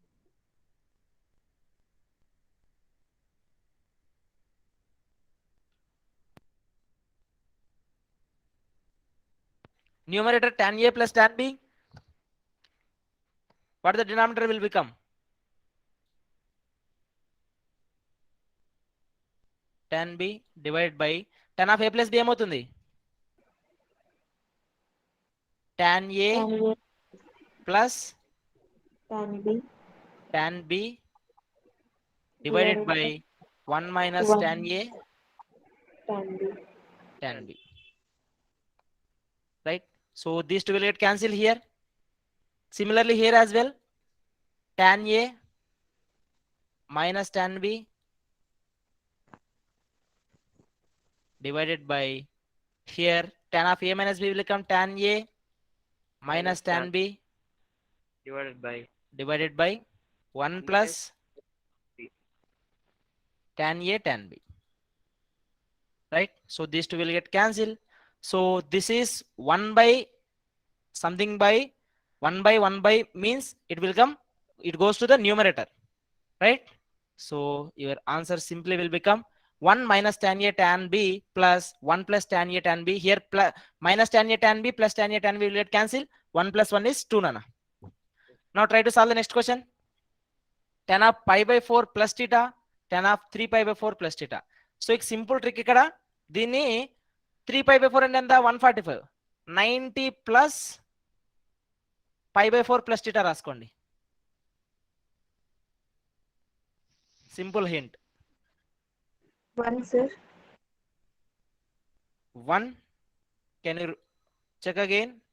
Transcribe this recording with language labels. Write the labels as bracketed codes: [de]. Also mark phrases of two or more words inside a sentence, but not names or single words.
[en] Numerator tan A plus tan B. What the denominator will become? Tan B divided by tan of A plus B ఏమవుతుంది? Tan A Tan A, plus tan B tan B divided by 1 minus 1 tan A tan B. tan B. Right? So these two will get cancelled here. Similarly here as well, tan A minus tan B divided by here tan of A minus B will become tan A minus tan B divided by 1 plus tan A tan B. Right? So these two will get cancelled. So this is 1 by something by 1 by 1 by means it will come, it goes to the numerator, right? So your answer simply will become 1 minus tan A tan B plus 1 plus tan A tan B. Here plus minus tan A tan B plus tan A tan B will get cancelled. 1 plus 1 is 2 nana. Now try to solve the next question. Tan of pi by 4 plus theta, tan of 3 pi by 4 plus theta. So एक simple trick ikkada, దీన్ని 3 pi by 4 [te] అంటే ఎంత? [en] 145. 90 plus pi by 4 plus theta రాసుకోండి. Simple hint. 1, sir. 1. Can you check again?